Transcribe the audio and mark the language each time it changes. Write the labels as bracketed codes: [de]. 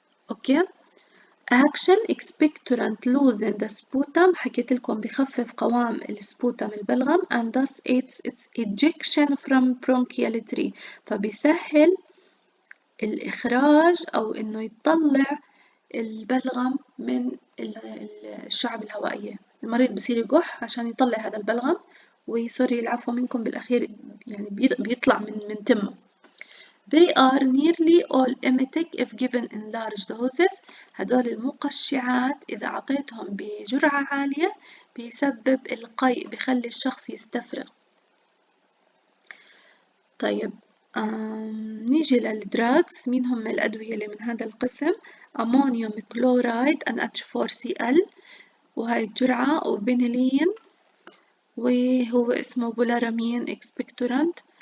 [ar] أوكي؟ [en] Action expectorant loosen the sputum، [ar] حكيت لكم بخفف قوام السبوتم البلغم [en] and thus its ejection from bronchial tree، [ar] فبيسهل الإخراج أو إنه يطلع البلغم من الشعب الهوائية. المريض بصير يكح عشان يطلع هذا البلغم، وسوري العفو منكم بالأخير يعني بيطلع من تمه. [en] They are nearly all emetic if given in large doses. [ar] هدول المقشعات إذا أعطيتهم بجرعة عالية بيسبب القيء، بيخلي الشخص يستفرغ. طيب نيجي للدراجز. مين هم الأدوية اللي من هذا القسم؟ أمونيوم كلورايد NH4Cl، وهاي الجرعة، وبنيلين، وهو اسمه بولارامين إكسبكتورانت.